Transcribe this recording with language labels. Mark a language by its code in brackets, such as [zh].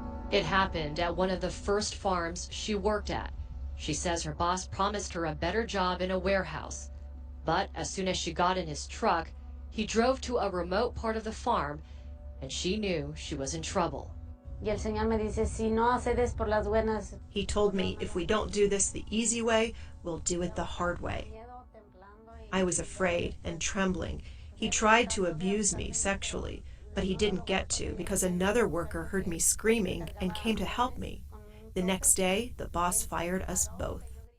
[en] It happened at one of the first farms she worked at. She says her boss promised her a better job in a warehouse. But as soon as she got in his truck, he drove to a remote part of the farm, and she knew she was in trouble. [es] Y el Señor me dice, si no haces por las buenas. [en] He told me if we don't do this the easy way, we'll do it the hard way. I was afraid and trembling. He tried to abuse me sexually, but he didn't get to because another worker heard me screaming and came to help me. The next day, the boss fired us both.